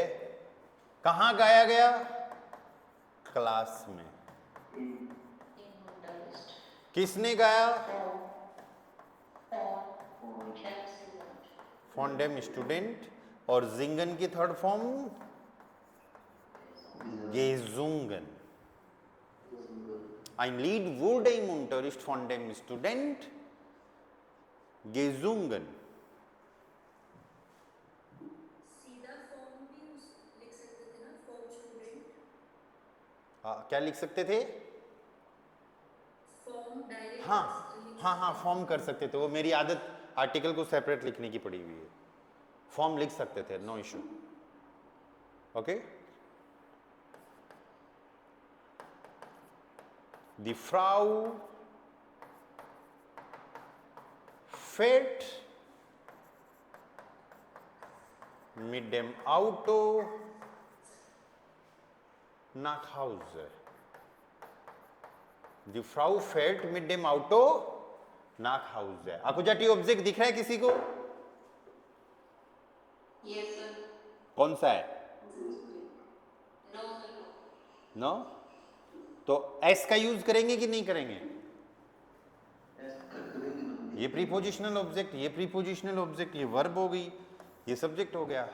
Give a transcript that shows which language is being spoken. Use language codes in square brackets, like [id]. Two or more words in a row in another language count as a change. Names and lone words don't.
[hi] कहां गाया गया? क्लास में। किसने गाया? [de] von dem Student. [hi] और जिंगन की [en] third form [hi] गेजुंगन। [de] Ein Lied wurde im Unterricht von dem Student gesungen. [hi] सीधा फॉर्म भी लिख सकते थे ना, [de] vom Student. [hi] क्या लिख सकते थे? फॉर्म डायरेक्ट। हाँ हाँ हाँ, फॉर्म कर सकते थे। वो मेरी आदत आर्टिकल को सेपरेट लिखने की पड़ी हुई है। फॉर्म लिख सकते थे, [en] no issue. [hi] ओके। [de] Die Frau fährt mit dem Auto nach Hause. Die Frau fährt mit dem Auto nach Hause. [hi] Akkusativ ऑब्जेक्ट दिख रहा है किसी को? [en] Yes sir. [hi] कौन सा है? [en] No sir. [hi] नो? तो एस का यूज करेंगे कि नहीं करेंगे? ये [en] prepositional object, [hi] ये [en] prepositional object, [hi] ये वर्ब हो गई, ये सब्जेक्ट हो गया।